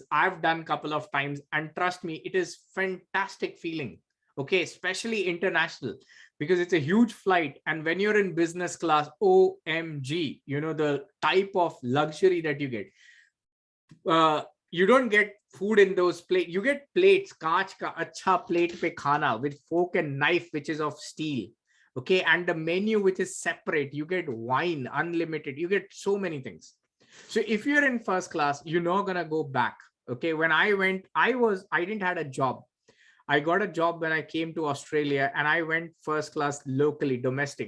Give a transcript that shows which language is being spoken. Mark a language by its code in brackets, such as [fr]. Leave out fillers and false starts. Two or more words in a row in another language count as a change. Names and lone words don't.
[en] I've done a couple of times, and trust me, it is fantastic feeling. Okay, especially international. because it's a huge flight. And when you're in business class, OMG, you know, the type of luxury that you get. You don't get food in those plates. You get plates, [hi] काँच का अच्छा प्लेट पे खाना [en] with fork and knife, which is of steel. Okay. And the menu, which is separate. You get wine, unlimited. You get so many things. So if you're in first class, you're not going to go back. Okay. When I went, I didn't have a job. I got a job when I came to Australia, and I went first class locally, domestic.